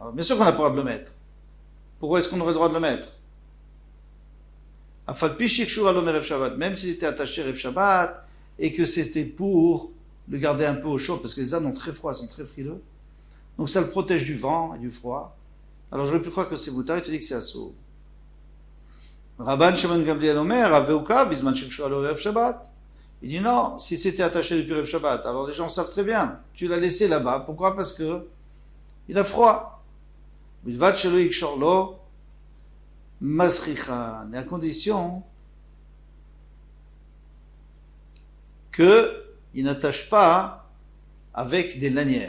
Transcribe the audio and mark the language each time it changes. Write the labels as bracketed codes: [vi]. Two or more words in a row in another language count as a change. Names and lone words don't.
[fr] Alors, bien sûr qu'on n'a pas le droit de le mettre. Pourquoi est-ce qu'on aurait le droit de le mettre? Même s'il était attaché à [he] ערב שבת [fr] et que c'était pour le garder un peu au chaud, parce que les ânes ont très froid, sont très frileux. Donc ça le protège du vent et du froid. Alors j'aurais pu croire que c'est Moutar, il te dit que c'est Assour. [he] רבן שמעון גמליאל אומר, אביוקא, בזמן שקשורה לו ערב שבת. [fr] Il dit non, si c'était attaché depuis [he] ערב שבת, [fr] alors les gens savent très bien, tu l'as laissé là-bas. Pourquoi? Parce que il a froid. Et à condition qu'il n'attache pas avec des lanières.